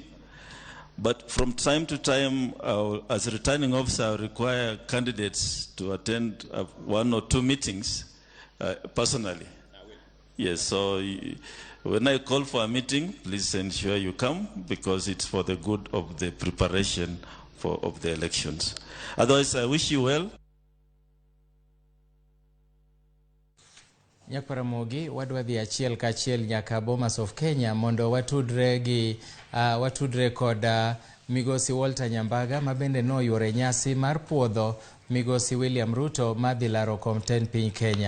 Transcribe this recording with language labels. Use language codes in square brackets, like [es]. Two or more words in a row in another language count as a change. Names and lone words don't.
[en] But from time to time, as a returning officer, I require candidates to attend 1 or 2 meetings personally. Yes, so when I call for a meeting, please ensure you come because it's for the good of the preparation of the elections. Otherwise, I wish you well. [luo] Ramogi wadwa dhi achiel kachiel nyaka Bomas of Kenya mondo watudre kod migosi Walter Nyambaga mabende noyuore nyasi mar puodho migosi William Ruto madhi laro Compton piny Kenya.